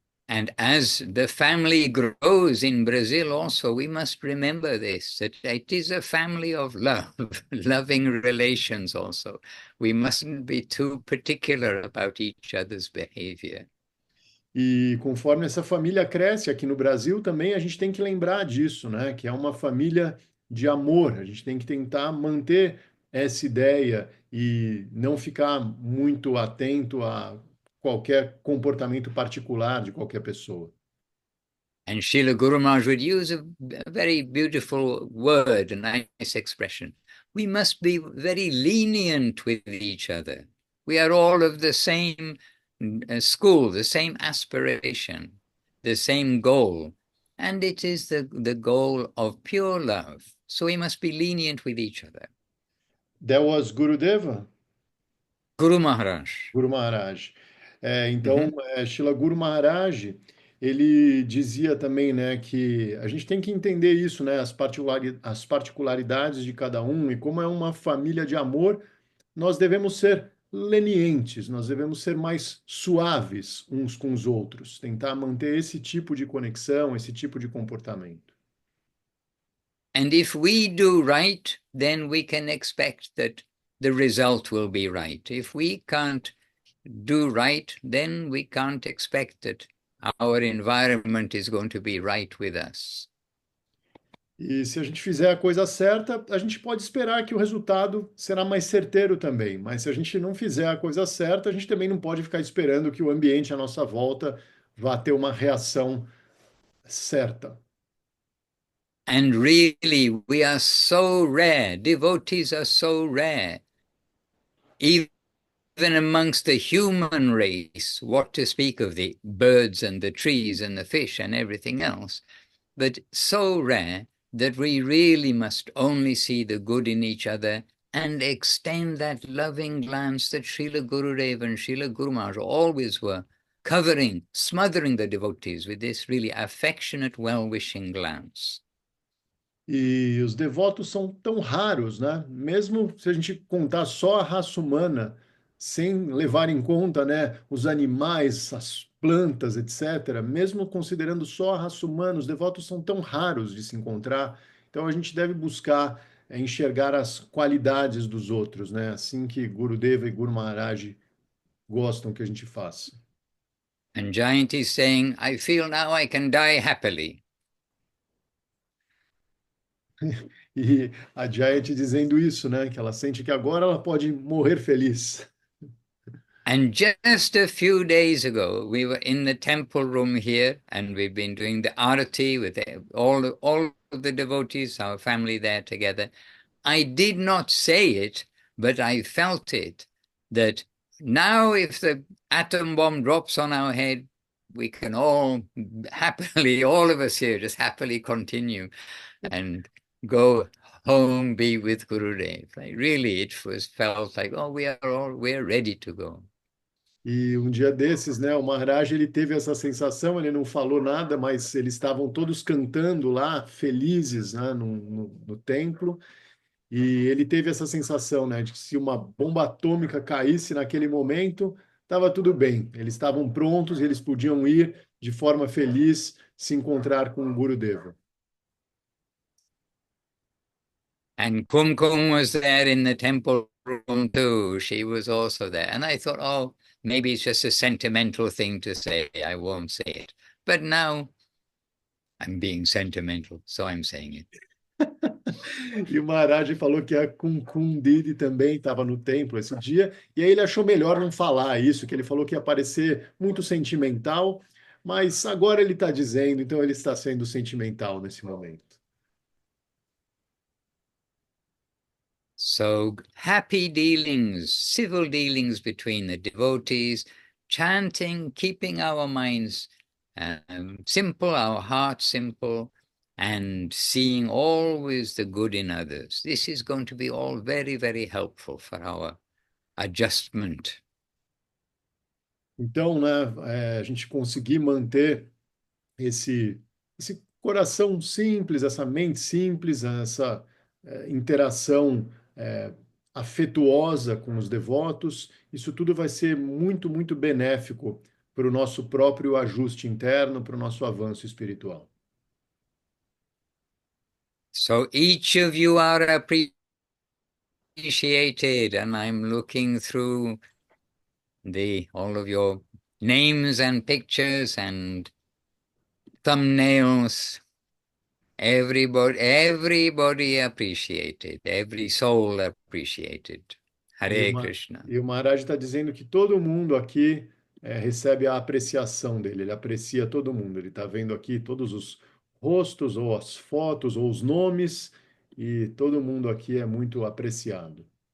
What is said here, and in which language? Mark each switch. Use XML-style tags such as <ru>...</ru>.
<en>And as the family grows in Brazil also, we must remember this, that it is a family of love, loving relations also. We mustn't be too particular about each other's behavior.</en> <pt>E conforme essa família cresce aqui no Brasil, também a gente tem que lembrar disso, né? Que é uma família de amor. A gente tem que tentar manter essa ideia e não ficar muito atento a qualquer comportamento particular de qualquer pessoa.</pt> <en>And Srila Guru Maharaj would use a very beautiful word, a nice expression. We must be very lenient with each other. We are all of the same school, the same aspiration, the same goal. And it is the goal of pure love. So we must be lenient with each other. That was Gurudeva? Guru Maharaj. Guru Maharaj.</en> <pt>Então, Shila Guru Maharaj, ele dizia também, né, que a gente tem que entender isso, né, as particularidades de cada um e como é uma família de amor, nós devemos ser lenientes, nós devemos ser mais suaves uns com os outros, tentar manter esse tipo de conexão, esse tipo de comportamento.</pt> <en>And if we do right, then we can expect that the result will be right. If we can't do right, then we can't expect that our environment is going to be right with us.</en> <pt>E se a gente fizer a coisa certa, a gente pode esperar que o resultado será mais certeiro também. Mas se a gente não fizer a coisa certa, a gente também não pode ficar esperando que o ambiente à nossa volta vá ter uma reação certa.</pt> <en>And really, we are so rare. Devotees are so rare. Even amongst the human race, what to speak of the birds and the trees and the fish and everything else, but so rare that we really must only see the good in each other and extend that loving glance that Srila Gurudev and Srila Guru Maharaj always were, covering, smothering the devotees with this really affectionate, well-wishing glance.</en> <pt>E os devotos são tão raros, né? Mesmo se a gente contar só a raça humana, sem levar em conta, né, os animais, as plantas, etc., mesmo considerando só a raça humana, os devotos são tão raros de se encontrar. Então a gente deve buscar enxergar as qualidades dos outros, né? Assim que Gurudeva e Guru Maharaj gostam que a gente faça.</pt> <en>And Jayanti is saying, I feel now I can die happily.</en> <pt>E a Jayati dizendo isso, né? Que ela sente que agora ela pode morrer feliz.</pt> <en>And just a few days ago, we were in the temple room here, and we've been doing the arati with all of the devotees, our family there together. I did not say it, but I felt it, that now if the atom bomb drops on our head, we can all happily, all of us here, just happily continue and go home, be with Gurudev. Like really, it was felt like, oh, we're ready to go.</en> <pt>E um dia desses, né, o Maharaj ele teve essa sensação, ele não falou nada, mas eles estavam todos cantando lá, felizes, né, no templo, e ele teve essa sensação, né, de que se uma bomba atômica caísse naquele momento, estava tudo bem. Eles estavam prontos, eles podiam ir de forma feliz se encontrar com o Gurudeva.</pt> <en>And Kumkum was there in the temple room too. She was also there. And I thought, oh, maybe it's just a sentimental thing to say. I won't say it. But now I'm being sentimental, so I'm saying it.</en> <pt>E o Maharaj falou que a Kumkum Didi também estava no templo esse dia, e aí ele achou melhor não falar isso, que ele falou que ia parecer muito sentimental, mas agora ele está dizendo, então ele está sendo sentimental nesse momento.</pt> <en>So happy dealings, civil dealings between the devotees, chanting, keeping our minds simple, our hearts simple, and seeing always the good in others. This is going to be all very, very helpful for our adjustment.</en> <pt>Então, né, a gente conseguir manter esse coração simples, essa mente simples, essa interação afetuosa com os devotos, isso tudo vai ser muito, muito benéfico para o nosso próprio ajuste interno, para o nosso avanço espiritual.</pt> <en>So each of you are appreciated, and I'm looking through all of your names and pictures and thumbnails. Everybody appreciated, every soul appreciated.</en> <pt>E</pt> <sa>Hare Krishna.</sa> <pt>e o Maharaj está dizendo que todo mundo aqui recebe a apreciação dele, ele aprecia todo mundo. Ele está vendo aqui todos os rostos, ou as fotos, ou os nomes, e todo mundo aqui é muito apreciado.</pt>